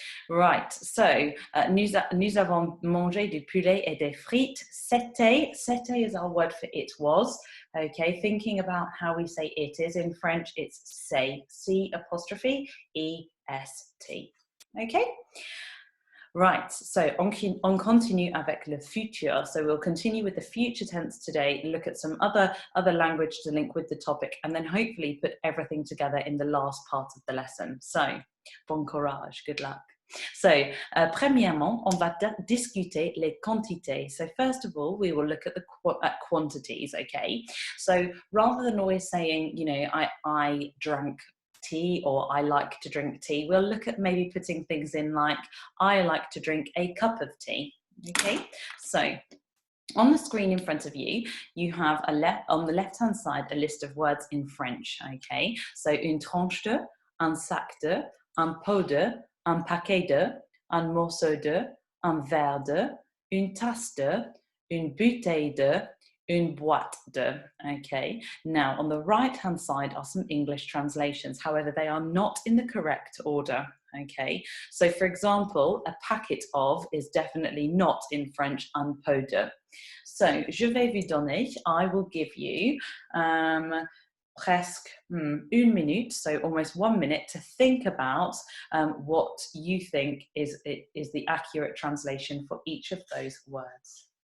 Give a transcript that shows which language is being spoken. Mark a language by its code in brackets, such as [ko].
[en] Right, so [fr] nous avons mangé du poulet et des frites. [en] C'était is our word for it was. Okay, thinking about how we say it is in French, it's c'est, C apostrophe E-S-T. Okay, right, so [fr] on continue avec le futur. [en] So we'll continue with the future tense today, look at some other language to link with the topic, and then hopefully put everything together in the last part of the lesson. So, [fr] bon courage, [en] good luck. [fr] So, premièrement, on va discuter les quantités. [en] So first of all, we will look at the quantities, okay? So rather than always saying, you know, I drank tea or I like to drink tea, we'll look at maybe putting things in like, I like to drink a cup of tea, okay? So on the screen in front of you, you have on the left-hand side, a list of words in French, okay? [fr] So une tranche de, un sac de, un pot de, un paquet de, un morceau de, un verre de, une tasse de, une bouteille de, une boîte de. [en] Okay, now on the right hand side are some English translations, however they are not in the correct order. Okay, so for example, a packet of is definitely not in French un pot de. So [fr] je vais vous donner, [en] I will give you [fr] presque une minute, [en] so almost 1 minute, to think about what you think is the accurate translation for each of those words.